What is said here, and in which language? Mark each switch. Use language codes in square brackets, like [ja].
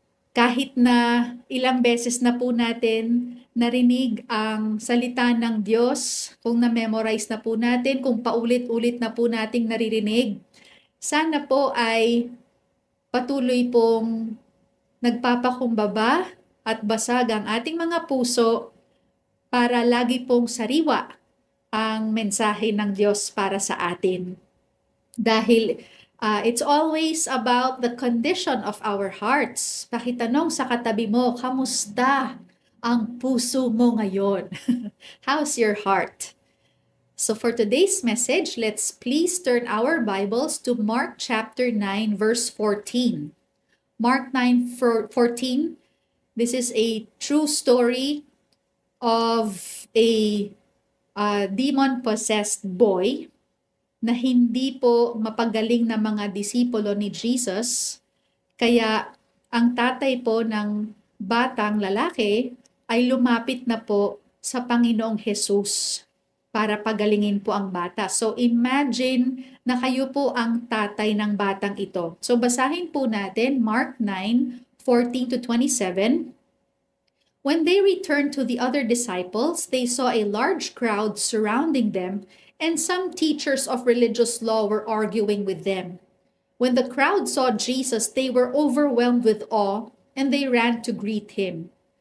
[tl] Kahit na ilang beses na po natin narinig ang salita ng Diyos, kung na-memorize na po natin, kung paulit-ulit na po nating naririnig, sana po ay patuloy pong nagpapakumbaba at basag ang ating mga puso para lagi pong sariwa ang mensahe ng Diyos para sa atin. [en] Dahil it's always about the condition of our hearts. [tl] Pakitanong sa katabi mo, kamusta ang puso mo ngayon? [en] How's your heart? So for today's message, let's please turn our Bibles to Mark chapter 9, verse 14. Mark 9:14. This is a true story of a demon-possessed boy [tl] na hindi po mapagaling na mga disipulo ni Jesus. Kaya ang tatay po ng batang lalaki ay lumapit na po sa Panginoong Jesus para pagalingin po ang bata. So imagine na kayo po ang tatay ng batang ito. So basahin po natin Mark 9:14 to 27. [en] When they returned to the other disciples, they saw a large crowd surrounding them, and some teachers of religious law were arguing with them. When the crowd saw Jesus, they were overwhelmed with awe, and they ran to greet him.